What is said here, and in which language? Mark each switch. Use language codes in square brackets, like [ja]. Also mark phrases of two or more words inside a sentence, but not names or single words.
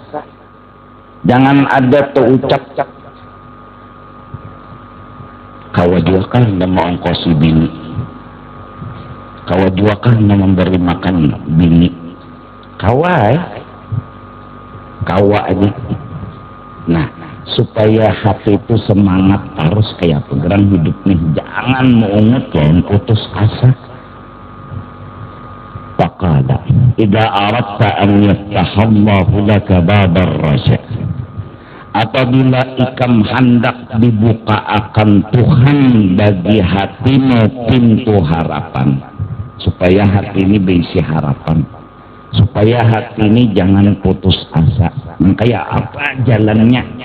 [bjn] Jangan ada terucap kawajuakan nama ongkosi bini, kawajuakan nama memberi makan bini, kawa aja. Nah, supaya hati itu semangat terus kayak pegerang hidup nih, jangan mengungut jangan putus asa. [ar] فقال إذا أردت أن يفتح الله لك باب الرجاء, [bjn] apabila ikam hendak dibuka akan Tuhan bagi hatimu pintu harapan, supaya hati ini berisi harapan, supaya hati ini jangan putus asa. Kayak apa jalannya?